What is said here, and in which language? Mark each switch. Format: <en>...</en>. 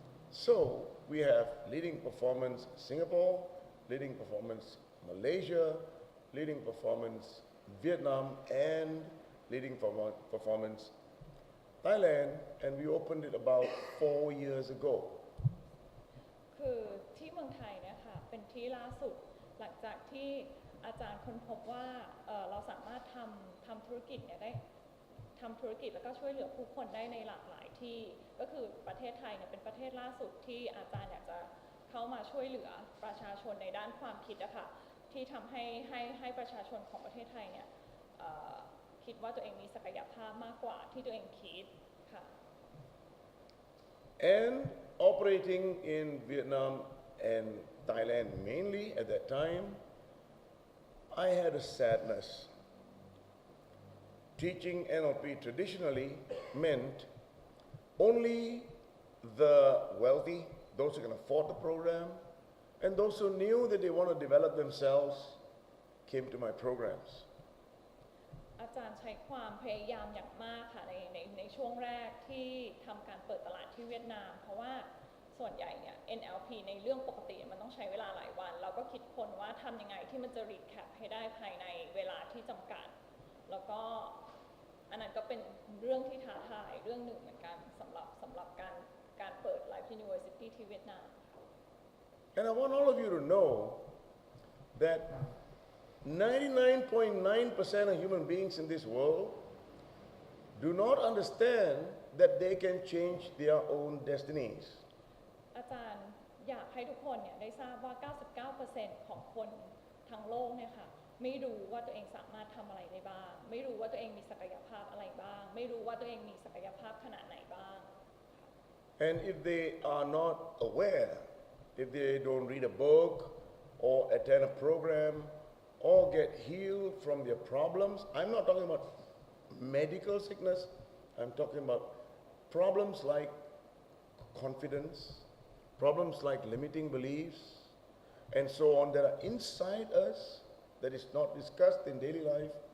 <en>So we have Leading Performance Singapore, Leading Performance Malaysia, Leading Performance Vietnam, and Leading Performance Thailand, and we opened it about 4 years ago.</en> <th>คือที่เมืองไทยเนี่ยค่ะเป็นที่ล่าสุดหลังจากที่อาจารย์ค้นพบว่าเราสามารถทำธุรกิจเนี่ยได้ทำธุรกิจแล้วก็ช่วยเหลือผู้คนได้ในหลากหลายที่ ก็คือประเทศไทยเนี่ยเป็นประเทศล่าสุดที่อาจารย์อยากจะเข้ามาช่วยเหลือประชาชนในด้านความคิดอะค่ะที่ทำให้ประชาชนของประเทศไทยเนี่ยคิดว่าตัวเองมีศักยภาพมากกว่าที่ตัวเองคิดค่ะ</th> <en>And operating in Vietnam and Thailand mainly at that time, I had a sadness. Teaching NLP traditionally meant only the wealthy, those who can afford the program, and those who knew that they want to develop themselves came to my programs.</en> <th>อาจารย์ใช้ความพยายามอย่างมากค่ะในช่วงแรกที่ทำการเปิดตลาดที่เวียดนาม เพราะว่าส่วนใหญ่เนี่ย NLP ในเรื่องปกติมันต้องใช้เวลาหลายวัน เราก็คิดคนว่าทำยังไงที่มันจะรีแคปให้ได้ภายในเวลาที่จำกัด แล้วก็อันนั้นก็เป็นเรื่องที่ท้าทายเรื่องหนึ่งเหมือนกันสำหรับการเปิด Life University ที่เวียดนาม</th> <en>And I want all of you to know that 99.9% of human beings in this world do not understand that they can change their own destinies.</en> <th>อาจารย์อยากให้ทุกคนเนี่ยได้ทราบว่า 99% ของคนทั้งโลกเนี่ยค่ะไม่รู้ว่าตัวเองสามารถทำอะไรได้บ้าง ไม่รู้ว่าตัวเองมีศักยภาพอะไรบ้าง ไม่รู้ว่าตัวเองมีศักยภาพขนาดไหนบ้าง</th> <en>And if they are not aware, if they don't read a book or attend a program or get healed from their problems, I'm not talking about medical sickness, I'm talking about problems like confidence, problems like limiting beliefs, and so on that are inside us that is not discussed in daily life.</en>